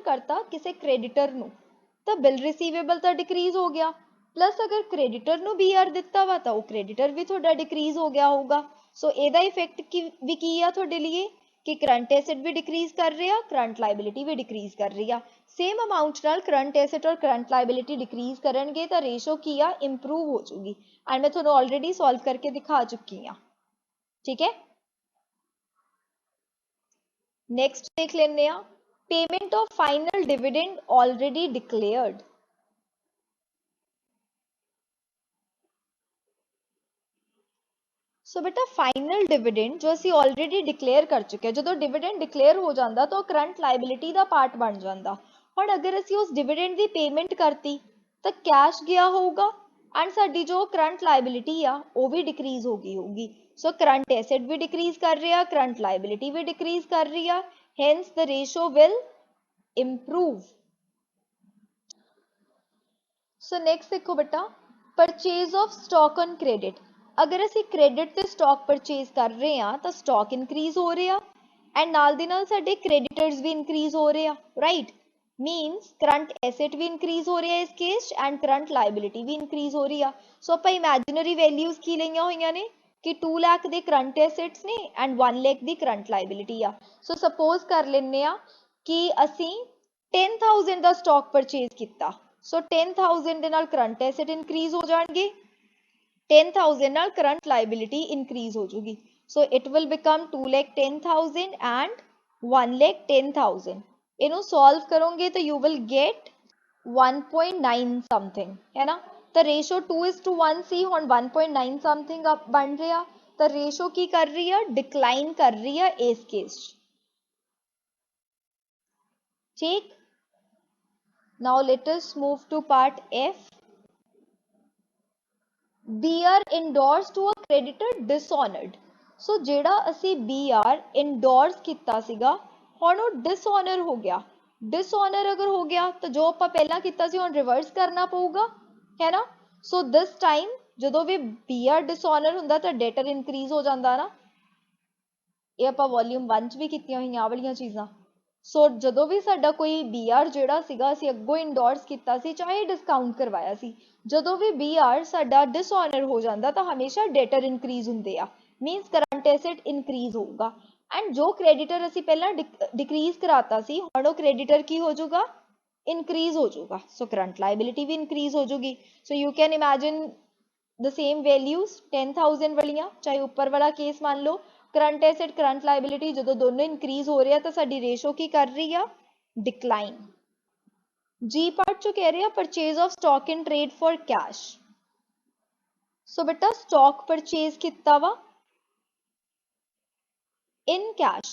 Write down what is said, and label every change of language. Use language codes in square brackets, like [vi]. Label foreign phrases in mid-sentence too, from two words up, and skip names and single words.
[pa] ਕਰਤਾ ਕਿਸੇ ਕ੍ਰੈਡੀਟਰ ਨੂੰ ਤਾਂ [en] bill receivable [pa] ਤਾਂ ਡਿਕਰੀਜ਼ ਹੋ ਗਿਆ ਪਲੱਸ ਅਗਰ ਕ੍ਰੈਡੀਟਰ ਨੂੰ ਬੀਆਰ ਦਿੱਤਾ ਵਾ ਤਾਂ ਉਹ ਕ੍ਰੈਡੀਟਰ ਵੀ ਤੁਹਾਡਾ ਡਿਕਰੀਜ਼ ਹੋ ਗਿਆ ਹੋਊਗਾ ਸੋ ਇਹਦਾ ਇਫੈਕਟ ਵੀ ਕੀ ਆ ਤੁਹਾਡੇ ਲਈ ਕਿ [en] current asset [pa] ਵੀ ਡਿਕਰੀਜ਼ ਕਰ ਰਿਹਾ [en] current liability [pa] ਵੀ ਡਿਕਰੀਜ਼ ਕਰ ਰਹੀ ਆ [en] same amount [pa] ਨਾਲ [en] current asset [pa] ਔਰ [en] current liability decrease [pa] ਕਰਨਗੇ ਤਾਂ ਰੇਸ਼ੋ ਕੀ ਆ ਇੰਪਰੂਵ ਹੋ ਜਾਊਗੀ ਐਂਡ ਮੈਂ ਤੁਹਾਨੂੰ [en] already solve [pa] ਕਰਕੇ ਦਿਖਾ ਚੁੱਕੀ ਆ [hi] ठीक है [en] next [pa] ਦੇਖ ਲੈਣੇ ਆ [en] payment of final dividend already declared so बेटा final dividend [pa] ਜੋ ਅਸੀਂ [en] already declare कर [hi] चुके हैं [pa] ਜਦੋਂ डिविडेंड डिक्लेयर हो ਜਾਂਦਾ ਤਾਂ [en] current liability [pa] ਦਾ ਪਾਰਟ ਬਣ ਜਾਂਦਾ ਹੁਣ ਅਗਰ ਅਸੀਂ ਉਸ डिविडेंड ਦੀ ਪੇਮੈਂਟ ਕਰਤੀ ਤਾਂ ਕੈਸ਼ ਗਿਆ ਹੋਊਗਾ ਐਂਡ ਸਾਡੀ ਜੋ [en] current liability [pa] ਆ ਉਹ ਵੀ ਡਿਕਰੀਜ਼ ਹੋ ਗਈ ਹੋਊਗੀ [hi] सो करंट एसेट भी डिक्रीज कर रही है करंट लाइबिलिटी भी डिक्रीज कर रही है [en] hence the ratio will improve. So next [hi] देखो बेटा, [en] purchase of stock on credit. [pa] अगर ਅਸੀਂ credit ਤੇ [en] stock purchase [pa] ਕਰ ਰਹੇ ਹਾਂ ਤਾਂ [en] stock increase [pa] ਹੋ ਰਿਹਾ and ਨਾਲ ਦੀ ਨਾਲ ਸਾਡੇ creditors ਵੀ increase ਹੋ ਰਹੇ ਆ, [en] right? [pa] Means current asset ਵੀ increase ਹੋ ਰਿਹਾ ਇਸ [en] case and current liability [pa] ਵੀ increase ਹੋ ਰਹੀ ਆ. So ਆਪਾਂ [en] imaginary values [pa] ਕੀ ਲਈਆਂ ਹੋਈਆਂ ਨੇ ਕਿ 2 ਲੱਖ ਦੇ [en] current assets [pa] ਨੇ and 1 ਲੱਖ ਦੀ [en] current liability [pa] ਆ. [en] So suppose [pa] ਕਰ ਲੈਂਦੇ ਆ ਕਿ ਅਸੀਂ 10,000 ਦਾ [en] stock purchase [pa] ਕੀਤਾ. So 10,000 ਦੇ ਨਾਲ [en] current asset increase [pa] ਹੋ ਜਾਣਗੇ, 10,000 ਨਾਲ [en] current liability increase [pa] ਹੋ ਜੂਗੀ. [en] So it will become 2,10,000 and 1,10,000. ਇਹਨੂੰ solve [pa] ਕਰੋਗੇ ਤਾਂ [en] you will get 1.9 something, [pa] ਹੈ ਨਾ? ਤਾਂ ratio 2:1 ਸੀ, ਹੁਣ 1.9 something ਬਣ ਰਿਹਾ, ਤਾਂ ratio ਕੀ ਕਰ ਰਹੀ ਆ? Decline ਕਰ ਰਹੀ ਆ ਇਸ case 'ਚ, ਠੀਕ? [en] Now let us move to part F. BR endorsed to a creditor dishonored. [pa] So ਜਿਹੜਾ ਅਸੀਂ BR endorse ਕੀਤਾ ਸੀਗਾ, ਹੁਣ ਉਹ dishonor ਹੋ ਗਿਆ. Dishonor ਅਗਰ ਹੋ ਗਿਆ ਤਾਂ ਜੋ ਆਪਾਂ ਪਹਿਲਾਂ ਕੀਤਾ ਸੀ ਹੁਣ reverse ਕਰਨਾ ਪਊਗਾ, ਹੈ ਨਾ? So this time ਜਦੋਂ ਵੀ BR dishonor ਹੁੰਦਾ ਤਾਂ debtor increase ਹੋ ਜਾਂਦਾ ਨਾ. ਇਹ ਆਪਾਂ volume 1 'ਚ ਵੀ ਕੀਤੀਆਂ ਹੋਈਆਂ ਆਹ ਵਾਲੀਆਂ ਚੀਜ਼ਾਂ. ਸੋ ਜਦੋਂ ਵੀ ਸਾਡਾ ਕੋਈ BR ਜਿਹੜਾ ਸੀਗਾ ਅਸੀਂ ਅੱਗੋਂ ਇੰਡੋਰਸ ਕੀਤਾ ਸੀ, ਚਾਹੇ ਡਿਸਕਾਊਂਟ ਕਰਵਾਇਆ ਸੀ, ਜਦੋਂ ਵੀ BR ਸਾਡਾ ਡਿਸਆਨਰ ਹੋ ਜਾਂਦਾ ਤਾਂ ਹਮੇਸ਼ਾ [en] debtor increase [pa] ਹੁੰਦੇ ਆ, [en] means current asset increase [pa] ਹੋਊਗਾ ਐਂਡ ਜੋ ਕ੍ਰੈਡੀਟਰ ਅਸੀਂ ਪਹਿਲਾਂ ਡਿਕਰੀਜ਼ ਕਰਾਤਾ ਸੀ ਹੁਣ ਉਹ ਕ੍ਰੈਡੀਟਰ ਕੀ ਹੋ ਜਾਊਗਾ? ਇਨਕਰੀਜ਼ ਹੋ ਜਾਊਗਾ. ਸੋ [en] current liability [pa] ਵੀ ਇਨਕਰੀਜ਼ ਹੋ ਜਾਊਗੀ. [en] so you can imagine the same values [pa] 10,000 ਵਾਲੀਆਂ, ਚਾਹੇ ਉੱਪਰ ਵਾਲਾ ਕੇਸ ਮੰਨ ਲਓ [en] current asset current liability [pa] ਜਦੋਂ ਦੋਨੋਂ ਇਨਕਰੀਜ਼ ਹੋ ਰਿਹਾ ਤਾਂ ਸਾਡੀ ਰੇਸ਼ੋ ਕੀ ਕਰ ਰਹੀ ਆ? ਡਿਕਲਾਈਨ. ਜੀ ਪਾਰਟ ਚੋਂ ਕਹਿ ਰਹੇ ਆ [en] purchase of stock in trade for cash. [pa] ਸੋ ਬੇਟਾ [en] stock purchase [pa] ਕੀਤਾ ਵਾ [en] in cash.